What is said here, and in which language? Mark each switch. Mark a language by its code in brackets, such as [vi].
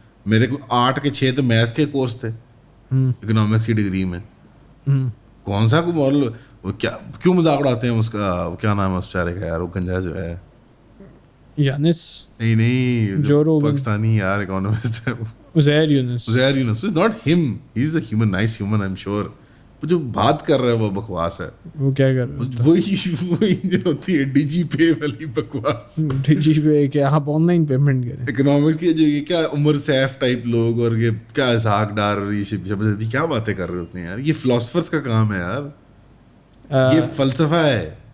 [ur] میرے کو 8 کے 6 تو میتھ کے کورس تھے اکنامکس کی ڈگری میں. کون سا کوئی ماڈل, وہ کیا کیوں مذاق اڑاتے ہیں اس کا, کیا نام ہے اس بیچارے کا یار, وہ گنجا جو ہے یانس, نہیں جو پاکستانی یار اکانومسٹ ہے, عزیر یونس. [en] It's not him, he's a human, nice human, I'm sure. [ur] وہ جو بات کر رہا ہے وہ بکواس ہے. وہ کیا کر رہا ہے؟ وہی جو ہوتی ہے ڈی جی پے والی بکواس. ڈی جی پے کہ آپ آن لائن پیمنٹ کریں. اکنامکس کے جو یہ کیا عمر سیف ٹائپ لوگ اور یہ کیا اسحاق ڈار اور یہ شبزدی کیا باتیں کر رہے ہوتے ہیں یار. یہ فلاسفرس کا کام ہے یار, یہ فلسفہ ہے.